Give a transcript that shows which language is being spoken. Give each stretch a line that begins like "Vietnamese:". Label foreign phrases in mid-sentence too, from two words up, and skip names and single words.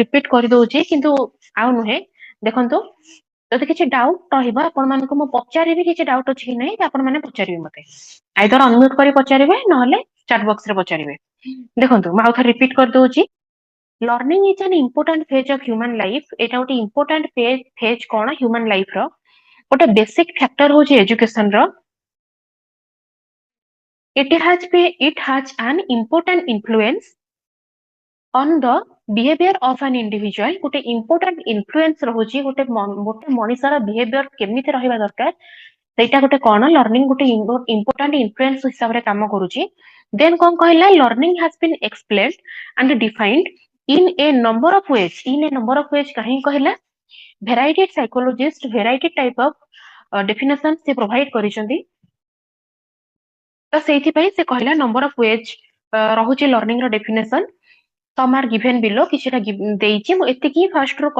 Odia: ରିପିଟ କରିଦଉଛି କିନ୍ତୁ ଆଉ ନୁହେଁ ଦେଖନ୍ତୁ ଯଦି କିଛି ଡାଉଟ ରହିବ ଆପଣ ମାନଙ୍କୁ ମୁଁ ପଚାରିବି କିଛି ଡାଉଟ ଅଛି କି ନାହିଁ ଆପଣ ମାନେ ପଚାରିବେ ମତେ
English: either unmute
Odia: କରି ପଚାରିବେ ନହେଲେ
English: chat box
Odia: ରେ ପଚାରିବେ ଦେଖନ୍ତୁ ମୁଁ ଆଉ ଥରେ ରିପିଟ କରିଦଉଛି
English: learning is an important phase of human life
Odia: ଏଇଟା ଗୋଟେ
English: important phase
Odia: କଣ
English: human life
Odia: ର ଗୋଟେ
English: basic factor
Odia: ହଉଛି ଏଜୁକେସନ ର
English: it has an important influence on the behavior of an individual ଗୋଟେ important influence
Odia: ରହୁଛି ଗୋଟେ ମଣିଷର behavior କେମିତି ରହିବା ଦରକାର ସେଇଟା ଗୋଟେ କଣ ଲର୍ନିଂ ଗୋଟେ
English: important influence
Odia: ହିସାବରେ କାମ କରୁଛି then କଣ କହିଲା
English: learning has been explained and defined in a number of ways
Odia: କାହିଁକି କହିଲା
English: variety psychologist variety type of definition
Odia: ସେ ପ୍ରୋଭାଇଡ କରିଛନ୍ତି ତ ସେଇଥିପାଇଁ ସେ କହିଲା
English: number of ways
Odia: ରହୁଛି ଲର୍ନିଂ ର
English: definition some are given below
Odia: କିଛିଟା ଦେଇଛି ମୁଁ ଏତିକି ଫାଷ୍ଟ ରୁ